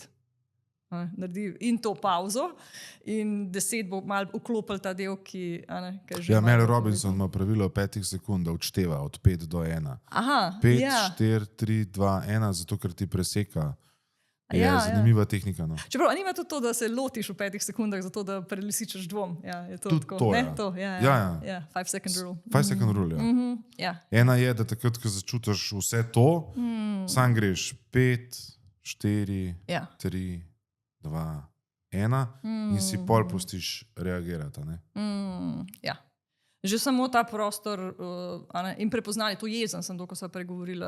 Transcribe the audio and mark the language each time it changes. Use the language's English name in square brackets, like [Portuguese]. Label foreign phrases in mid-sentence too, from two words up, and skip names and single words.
[Slovenian] Naredi in to pauzo in 10 bo malo vklopil ta del, ki je že... Mel Robinson ima pravilo 5 sekund, da odšteva od 5 do 1. 5, 4, 3, 2, 1, zato ker ti preseka. Zanimiva tehnika. Čeprav nima tudi to, da se lotiš v 5 sekundah, zato da prelisičeš dvom. Je to tudi tako? To, ne? [English] To, 5 second rule. 5 second rule, [Slovenian] Ena je, da takrat, ko začutiš vse to, sam greš 5, 4, 3, 2, 1 in si pol pustiš reagirati. Že samo ta prostor in prepoznali, to jezen sem, ko sem pregovorila.